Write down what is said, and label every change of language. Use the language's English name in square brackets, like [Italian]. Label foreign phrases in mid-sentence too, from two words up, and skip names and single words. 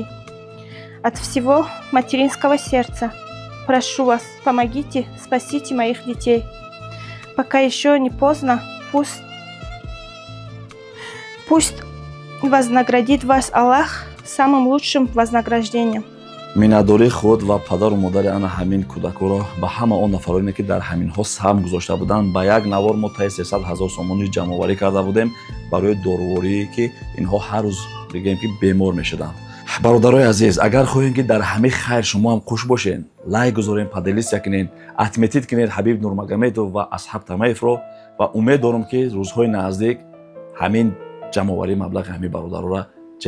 [Russian] От всего материнского сердца прошу вас, помогите, спасите моих детей. Пока еще не поздно, пусть вознаградит вас Аллах самым лучшим вознаграждением. [Tajik] миннатдории худ ва падару модари ана ҳамин кӯдакоро ба ҳама он нафароне ки дар ҳаминҳо саҳм гузошта буданд ба як навор мо таи 300 000 сомонӣ ҷамъоварӣ карда будем барои дороворие ки инҳо ҳар рӯз бигем ки бемор мешуданд. бародарои азиз, агар хоҳем ки дар ҳамаи хайр шумо ҳам хуш бошед, лайк гузорен, поделися кинед, атметид кинед ҳабиб нурмагомедов ва асҳаб тамаевро ва умед дорам ки рӯзҳои наздик ҳамин ҷамъоварии маблағи ҳамин бародароро ҷамъ мекунем.